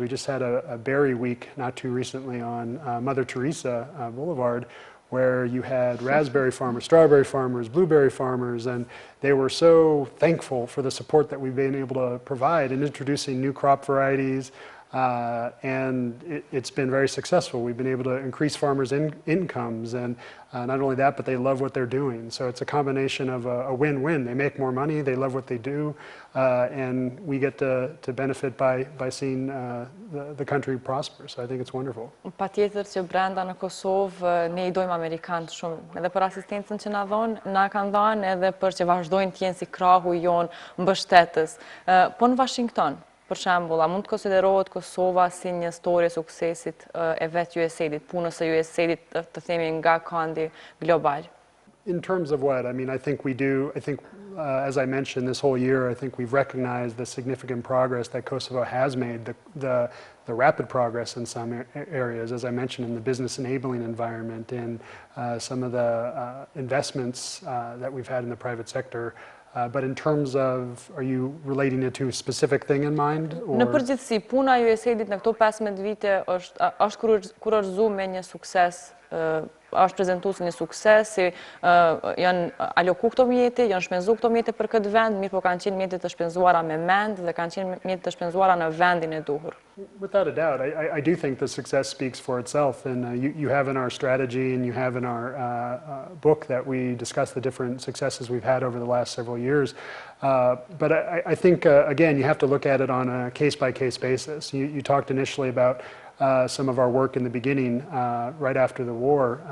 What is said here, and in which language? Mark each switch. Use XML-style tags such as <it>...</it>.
<en>We just had a berry week not too recently on Mother Teresa Boulevard, where you had raspberry farmers, strawberry farmers, blueberry farmers, and they were so thankful for the support that we've been able to provide in introducing new crop varieties, and it's been very successful. We've been able to increase farmers' incomes, and not only that, but they love what they're doing. So it's a combination of a win-win. They make more money, they love what they do, and we get to benefit by seeing the country prosper. So I think it's wonderful.</en> <sq>Patjetër që brenda në Kosovë ne I dojmë Amerikanët shumë, edhe për asistencën që na kanë dhënë, edhe për që vazhdojnë të jenë si krahu jonë mbështetës. Po në Washington, për shembull, a mund të konsiderohet Kosova si një histori e suksesit e vetë USAID-it, punës së USAID-it të themi nga kandi global?</sq> <en>In terms of what? I mean, I think we do. I think, as I mentioned, this whole year, I think we've recognized the significant progress that Kosovo has made, the rapid progress in some areas, as I mentioned, in the business enabling environment, in some of the investments that we've had in the private sector. But in terms of, are you relating it to a specific thing in mind? Or?</en> <sq>Në përgjithësi, puna e USAID-it në këto 15 vite është kurorzuar me një sukses, është prezentuar si një sukses, si janë aloku këto mjete, janë shpenzu këto mjete për këtë vend, mirë po kanë qenë mjete të shpenzuara me mend dhe kanë qenë mjete të shpenzuara në vendin e duhur.</sq> <en>Without a doubt, I do think the success speaks for itself, and you have in our strategy and you have in our book that we discuss the different successes we've had over the last several years. But I think, again, you have to look at it on a case-by-case basis. You talked initially about some of our work in the beginning, right after the war.</en>